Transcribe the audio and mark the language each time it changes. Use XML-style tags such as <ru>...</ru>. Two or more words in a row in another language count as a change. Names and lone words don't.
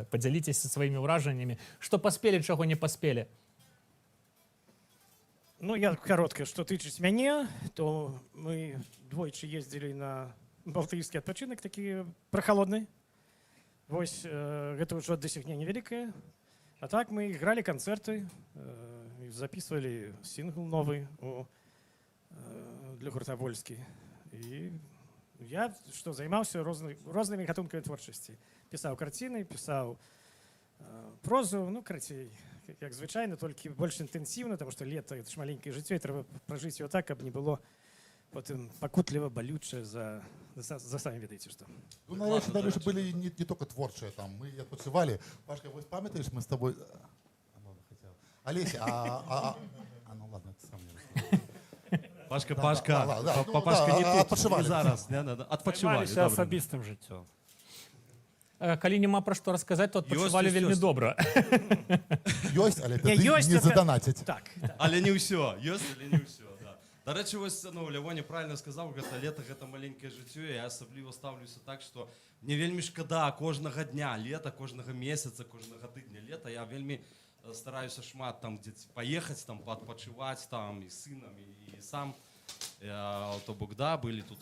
<be>Падзяліцеся сваімі ўражаннямі, што паспелі, чаго не паспелі. Ну, я каротка, што тычыць мяне, то мы двойчы ездзілі на балтыйскі адпачынак, такі прахалодны. Вось гэта ўжо дасягненне вялікае. А так мы гралі канцэрты,</be> <ru>записывали сингл новый для гурта «Вольскі».</ru> <be>І я што займаўся рознымі гатункамі творчасці. Пісаў карціны, пісаў прозу, ну, карацей, як звычайна, толькі больш інтэнсіўна, таму што лета — гэта ж маленькае жыццё, і трэба пражыць его так, каб не было потым пакутліва, балюча за самі ведаеце што. Ну,</be> <ru>наверное, там же были не только творчие, там мы отпочивали. Пашка, вот памятаешь, мы с тобой... Олеся, ну ладно, это сам не Пашка, да, Пашка не тут, отпочивали.</ru> <be>не зараз, адпачывалі. Займаліся асабістым жыццём. Калі няма пра што расказаць, то адпачывалі Ёсць, вельмі ёсць. добра. Ёсть, але Не, тады ёсць, не</be> <ru>это- задонатить.</ru> <be>Так, Але не ўсё, ёсць, але не ўсё, да.</be> <uk>До речі, ось, ну, Лявоня правильно сказав,</uk> <be>гэта лето, гэта маленькае жыццё, і я асабліва ставлюся так, што мне вельмі шкада кожнага дня лета, кожнага месяца, кожнага тыдня лета. Я вельмі стараюся шмат там дзе паехаць, там паадпачываць там і з сынам, і сам. То бок, да, былі тут.</be>